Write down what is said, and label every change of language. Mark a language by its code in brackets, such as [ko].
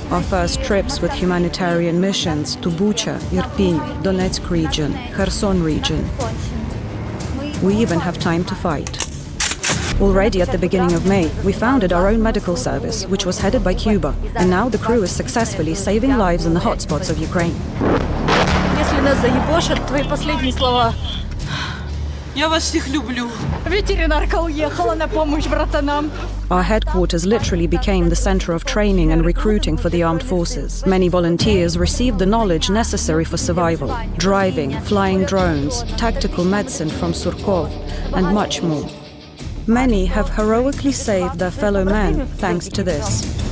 [en] Our first trips with humanitarian missions to Bucha, Irpin, Donetsk region, Kherson region. We even have time to fight. Already at the beginning of May, we founded our own medical service, which was headed by Cuba, and now the crew is successfully saving lives in the hotspots of Ukraine. [ru] Если нас заебошат, твои последние слова. Я вас всех люблю. Ветеринарка уехала на помощь братанам. [en] Our headquarters literally became the center of training and recruiting for the armed forces. Many volunteers received the knowledge necessary for survival: driving, flying drones, tactical medicine from Surkov, and much more. Many have heroically saved their fellow men thanks to this.